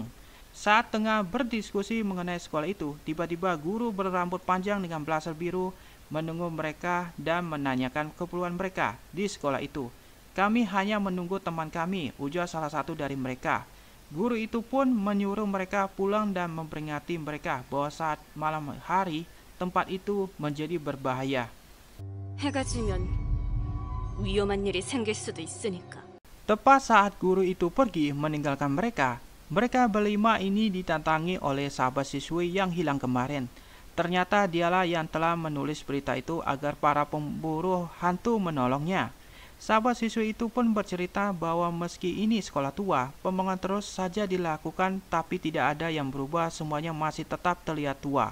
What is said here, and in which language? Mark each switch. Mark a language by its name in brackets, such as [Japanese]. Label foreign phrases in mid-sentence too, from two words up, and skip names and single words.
[Indonesian] Saat tengah berdiskusi mengenai sekolah itu, tiba-tiba guru berambut panjang dengan blazer biru menunggu mereka dan menanyakan keperluan mereka di sekolah itu. "Kami hanya menunggu teman kami," ujar salah satu dari mereka. Guru itu pun menyuruh mereka pulang dan memperingati mereka bahwa saat malam hari tempat itu menjadi berbahaya. [Korean] 해가 지면 위험한 일이 생길 수도 있으니까. [Indonesian] Tepat saat guru itu pergi meninggalkan mereka, mereka berlima ini ditantangi oleh sahabat siswi yang hilang kemarin. Ternyata dialah yang telah menulis berita itu agar para pemburu hantu menolongnya. Sahabat siswi itu pun bercerita bahwa meski ini sekolah tua, pembangunan terus saja dilakukan tapi tidak ada yang berubah, semuanya masih tetap terlihat tua.